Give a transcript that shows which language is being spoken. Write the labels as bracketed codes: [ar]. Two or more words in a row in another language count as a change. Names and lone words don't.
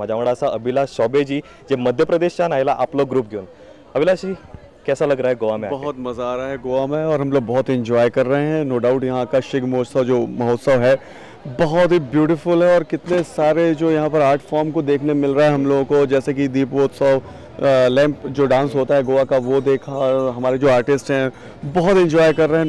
[kok] माझ्या वांगडा आसा अभिलाष चौबे जी, जे मध्य प्रदेशच्यान आयला आपलो ग्रुप घेऊन। [hi] अभिलाष जी, कैसा लग रहा है गोवा में? बहुत मज़ा आ रहा है गोवा में और हम लोग बहुत एंजॉय कर रहे हैं। [en] no doubt [hi] यहाँ का शिगमोत्सव जो महोत्सव है बहुत ही ब्यूटीफुल है और कितने सारे जो यहाँ पर [en] art form [hi] को देखने मिल रहा है हम लोगों को, जैसे कि दीपोत्सव, लैंप जो डांस होता है गोवा का वो देखा, और हमारे जो आर्टिस्ट हैं बहुत एंजॉय कर रहे हैं।